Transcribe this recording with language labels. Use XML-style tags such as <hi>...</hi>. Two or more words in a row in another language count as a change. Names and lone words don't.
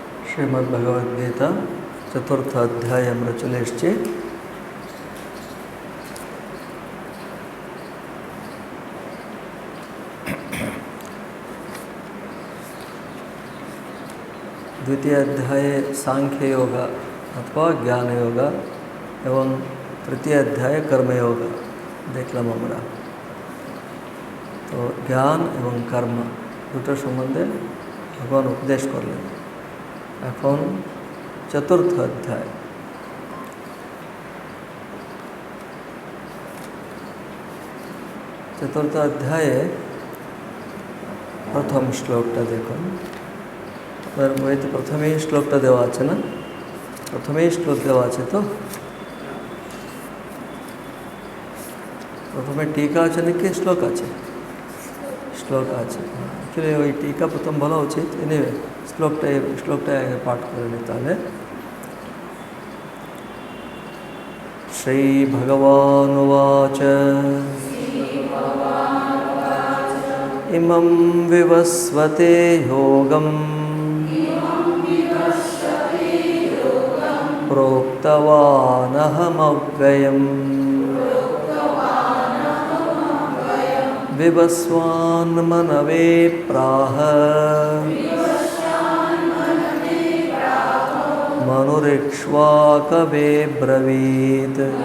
<bn>শ্রীমদ্ভগবদ্গীতা চতুর্থ অধ্যায় আমরা চলে এসেছি। দ্বিতীয় অধ্যায়ে সাংখ্য যোগ অথবা জ্ঞান যোগ এবং তৃতীয় অধ্যায় কর্মযোগ দেখলাম আমরা। তো জ্ঞান এবং কর্ম দুটো সম্বন্ধে ভগবান উপদেশ করলেন। এখন চতুর্থ অধ্যায় চতুর্থ অধ্যায়ে প্রথম श्लोकটা দেখুন। আপনার বইতে প্রথমেই শ্লোকটা দেওয়া আছে না? প্রথমেই শ্লোক দেওয়া আছে তো? প্রথমে टीका আছে নাকি শ্লোক আছে? শ্লোক আছে। অ্যাকচুয়ালি ওই टीका প্রথম বলা উচিত। এনিওয়ে শ্লোকটা আগে পাঠ করে নিতে হবে।</bn> <sa>শ্রী ভগবানুবাচ ইমং বিবস্বতে যোগং प्रोक्तवानहमव्ययम् विवस्वान्मनवे प्राह मनुरिक्ष्वाकवे ब्रवीत्।</sa>